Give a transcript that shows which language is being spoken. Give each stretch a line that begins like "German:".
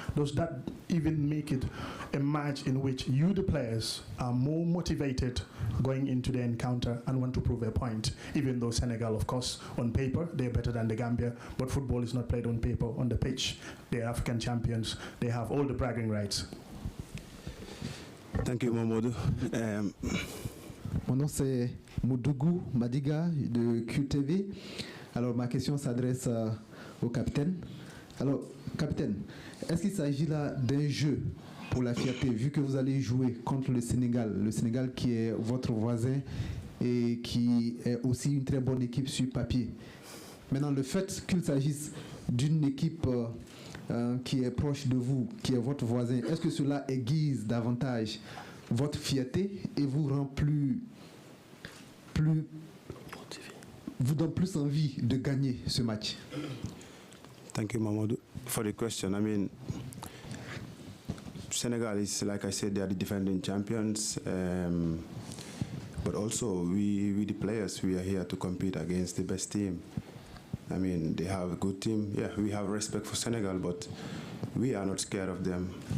English: Does that even make it a match in which you, the players, are more motivated going into the encounter and want to prove a point, even though Senegal, of course, on paper, they're better than the Gambia, but football is not played on paper, on the pitch. They're African champions. They have all the bragging rights. Thank you, Mamadou.
French: Mon nom c'est Moudougou Madiga de QTV. Alors ma question s'adresse au capitaine. Alors capitaine, est-ce qu'il s'agit là d'un jeu pour la fierté, vu que vous allez jouer contre le Sénégal qui est votre voisin et qui est aussi une très bonne équipe sur papier. Maintenant, le fait qu'il s'agisse d'une équipe qui est proche de vous, qui est votre voisin, est-ce que cela aiguise davantage votre fierté et vous rend vous donne plus envie de gagner ce match?
English: Thank you, Mamadou, for the question. I mean, Senegal is, like I said, they are the defending champions. But also, we the players, we are here to compete against the best team. I mean, they have a good team. Yeah, we have respect for Senegal, but we are not scared of them.